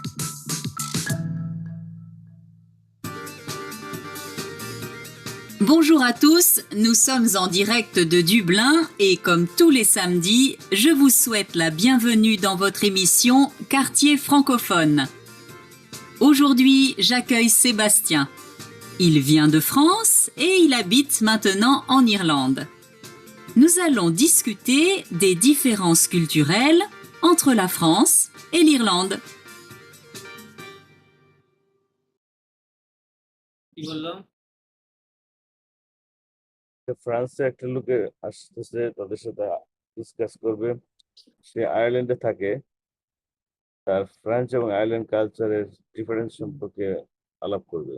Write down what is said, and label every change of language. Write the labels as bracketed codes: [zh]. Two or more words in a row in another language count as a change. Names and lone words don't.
[fr] Bonjour à tous, nous sommes en direct de Dublin et comme tous les samedis, je vous souhaite la bienvenue dans votre émission Quartier francophone. Aujourd'hui, j'accueille Sébastien. Il vient de France et il habite maintenant en Irlande. Nous allons discuter des différences culturelles entre la France et l'Irlande. [bn] কি বললো? ফ্রান্সে একটা লোকে আসতেছে, তাদের সাথে ডিসকাস করবে। সে আয়ারল্যান্ডে থাকে, তার ফ্রান্স এবং আয়ারল্যান্ড কালচারের ডিফারেন্স সম্পর্কে আলাপ করবে।